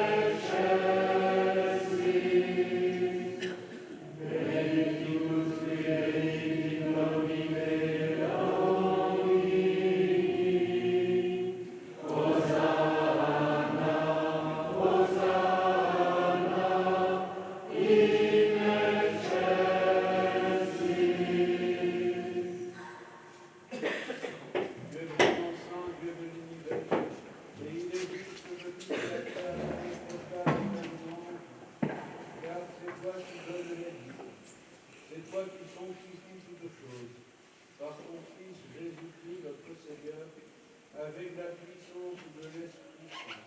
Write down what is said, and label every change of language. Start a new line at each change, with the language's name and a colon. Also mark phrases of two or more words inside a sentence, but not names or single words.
Latin: excelsis, benedictus qui venit in nomine Domini, Hosanna, Hosanna, in excelsis.
French: Dieu vraiment saint, Dieu de l'univers, et il est juste que toute la terre proclame ta louange, car c'est toi qui donnes la vie, c'est toi qui sanctifies toutes choses, par ton Fils Jésus-Christ notre Seigneur, avec la puissance de l'Esprit Saint.